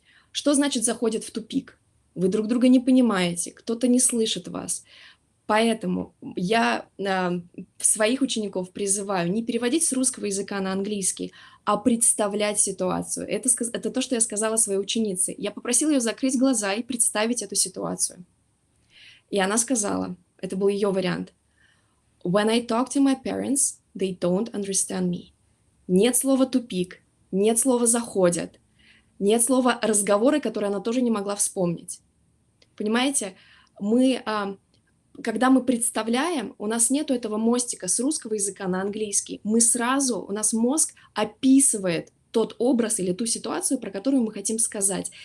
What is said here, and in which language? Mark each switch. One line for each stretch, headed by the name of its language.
Russian: Что значит заходит в тупик? Вы друг друга не понимаете, кто-то не слышит вас. Поэтому я своих учеников призываю не переводить с русского языка на английский, а представлять ситуацию. Это то, что я сказала своей ученице. Я попросила ее закрыть глаза и представить эту ситуацию. И она сказала, это был ее вариант:
English: When I talk to my parents, they don't understand me.
Russian: Нет слова «тупик», нет слова «заходят», нет слова «разговоры», которые она тоже не могла вспомнить. Понимаете, когда мы представляем, у нас нету этого мостика с русского языка на английский. У нас мозг описывает тот образ или ту ситуацию, про которую мы хотим сказать.